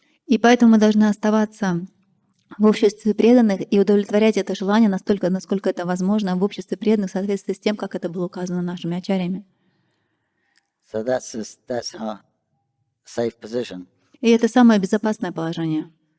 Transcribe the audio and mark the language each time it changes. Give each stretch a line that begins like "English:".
Russian: И поэтому мы должны оставаться в обществе преданных и удовлетворять это желание настолько, насколько это возможно, в обществе преданных в соответствии с тем, как это было указано нашими ачарьями.
English: So that's our safe position.
Russian: И это самое безопасное положение.